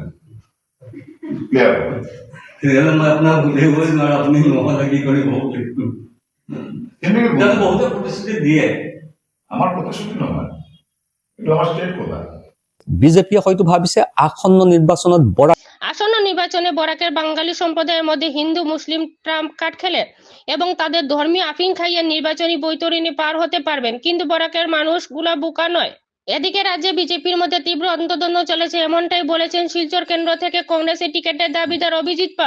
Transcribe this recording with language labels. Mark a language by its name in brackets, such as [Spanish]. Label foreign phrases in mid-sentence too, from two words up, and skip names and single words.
[Assamese] ক্লিয়াৰ হ'ব। তেতিয়াহ'লে মই আপোনাক বুলিবই নোৱাৰো, আপুনি নহ'লে কি কৰিব। চিণ্ডিকেট বহুতে প্ৰতিশ্ৰুতি দিয়ে। আমাৰ প্ৰতিশ্ৰুতি নহয়, এইটো আমাৰ ষ্টেট কথা। বিজেপিয়ে হয়তো ভাবিছে আসন্ন নির্বাচনত বরাক [Bangla] আসন্ন নির্বাচনে বরাকের বাঙালি সম্প্রদায়ের মধ্যে হিন্দু মুসলিম [English] trump card [Bangla] খেলে এবং তাদের ধর্মীয় আফিং খাইয়ে নির্বাচনী বৈতরণী পার হতে পারবেন, কিন্তু বরাকের মানুষগুলা বোকা নয়। এদিকে রাজ্যে বিজেপির মধ্যে তীব্র অন্তর্দ্বন্দ্ব চলেছে, এমনটাই বলেছেন শিলচর কেন্দ্র থেকে কংগ্রেসের টিকেটের দাবিদার অভিজিৎ পাল।